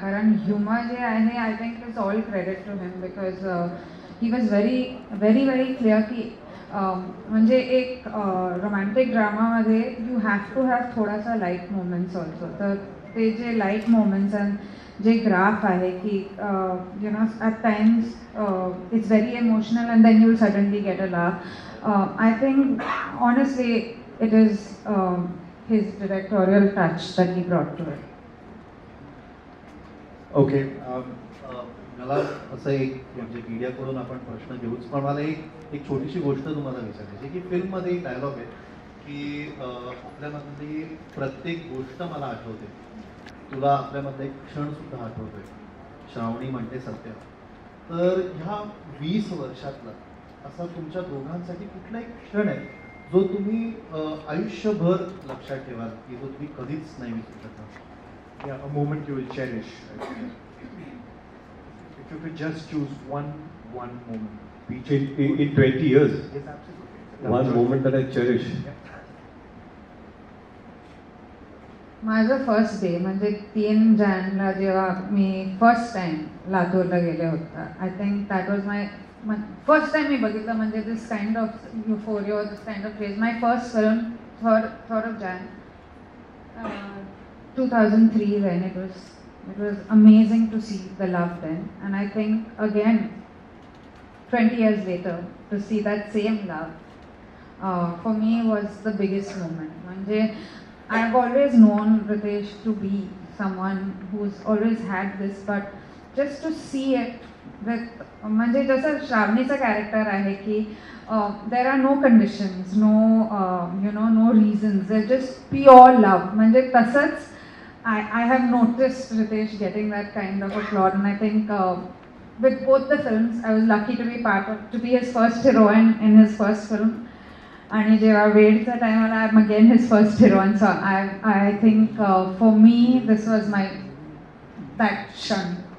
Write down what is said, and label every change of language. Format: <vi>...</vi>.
<mr>कारण ह्युमर जे आहे</mr> <en>I think it's all credit to him, because he was very clear</en> <mr>की म्हणजे एक romantic ड्रामामध्ये</mr> <en>you have to have</en> <mr>थोडासा</mr> <en>Light moments also.</en> <mr>तर ते जे लाईट मोमेंट्स अँड जे ग्राफ आहे की</mr> <en>You know at times it's very emotional and then you will suddenly get a laugh. I think honestly it is his directorial touch that he brought to it. Okay.</en> <mr>मला असं एक म्हणजे मीडियाकडून आपण प्रश्न घेऊच, पण मला एक छोटीशी गोष्ट तुम्हाला विचारायची की फिल्ममध्ये एक डायलॉग आहे की आपल्यामधली प्रत्येक गोष्ट मला आठवते, तुला आपल्यामधला एक क्षण सुद्धा आठवतोय, श्रावणी म्हणते सत्य. तर ह्या 20 वर्षातला असा तुमच्या दोघांसाठी कुठला एक क्षण आहे जो तुम्ही आयुष्यभर लक्षात ठेवाल की जो तुम्ही कधीच नाही विसरू शकता?</mr> <en>Yeah, a moment you will cherish. If you could just choose one moment. In 20 years, Yes, absolutely. one moment that I cherish.</en> <mr>माझं फर्स्ट डे म्हणजे 3 जानेला जेव्हा मी फर्स्ट टाइम लातूरला गेले होता,</mr> <en>I think that was my first time</en> <mr>मी बघितलं म्हणजे</mr> <en>This kind of euphoria, this kind of craze. My first film, third of Jan 2003 when it was amazing to see the love then, and I think again 20 years later to see that same love for me was the biggest moment. म्हणजे I've always known Riteish to be someone who's always had this, but just to see it with</en> <mr>म्हणजे जसं श्रावणीचं character आहे की</mr> <en>There are no conditions, no reasons, there just pure love.</en> <mr>म्हणजे तसंच</mr> <en>I have noticed Riteish getting that kind of a plot, and I think with both the films I was lucky to be his first heroine in his first film.</en> <mr>आणि जेव्हा वेडचा time आला</mr> <en>I am again his first heroine. So I think for me this was my that क्षण.</en>